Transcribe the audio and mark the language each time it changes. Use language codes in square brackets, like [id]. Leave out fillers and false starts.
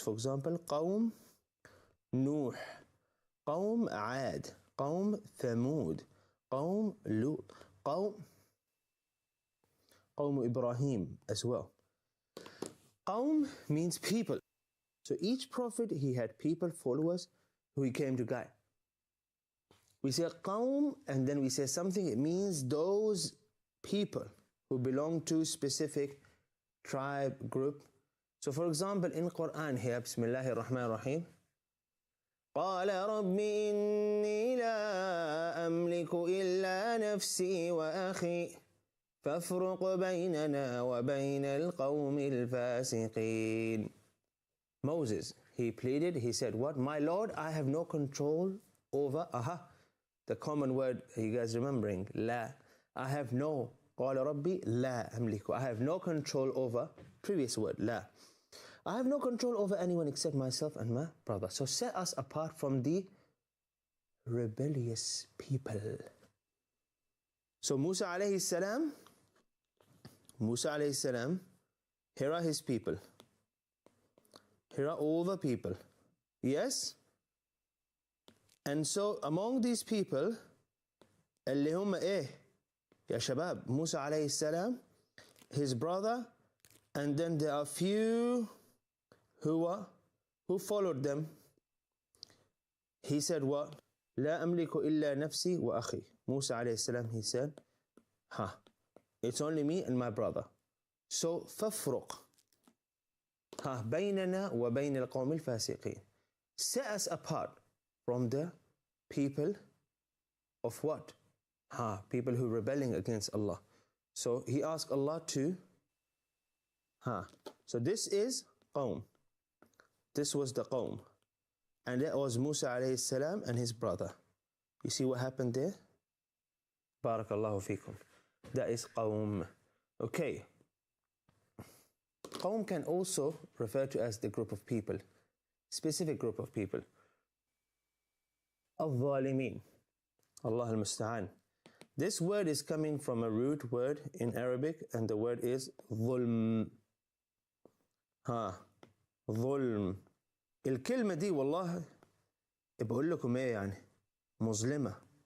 [en] For example, qawm Nuh, qawm Aad, qawm Thamud, qawm Lut, qawm Ibrahim as well. Qawm means people. So each prophet, he had people, followers, who he came to guide. We say qawm, and then we say something, it means those people who belong to specific tribe, group. So for example, in Quran here, [ar] Bismillahir Rahmanir Rahim, قال رب إني لا أملك إلا نفسي وأخي فافرق بيننا وبين القوم الفاسقين. [en] Moses, he pleaded, he said, what? My Lord, I have no control over, the common word, you guys remembering, لا. I have no, [ar] قال ربي لا أملك. [en] I have no control over, previous word, لا. I have no control over anyone except myself and my brother. So set us apart from the rebellious people. So Musa alayhi salam, here are his people. Here are all the people. Yes? And so among these people, [ar] اللي هم إيه يا شباب, [en] Musa alayhi salam, his brother, and then there are few who followed them. He said what? [ar] لا أملك إلا نفسي وأخي. [en] Musa alayhi salam, he said, it's only me and my brother. [ar] So فافرق بيننا وبين القوم الفاسقين. [en] Set us apart from the people of what? People who are rebelling against Allah. So he asked Allah to, so this is qawm. This was the qawm. And that was Musa alayhi salam and his brother. You see what happened there? Barakallahu feekum. That is qawm. Okay. Qawm can also refer to as the group of people, specific group of people. Al-Zalimin. Allah al-Musta'an. This word is coming from a root word in Arabic, and the word is ظلم. [ar] ظلم. الكلمة دي والله بقول لكم ايه يعني مظلمة.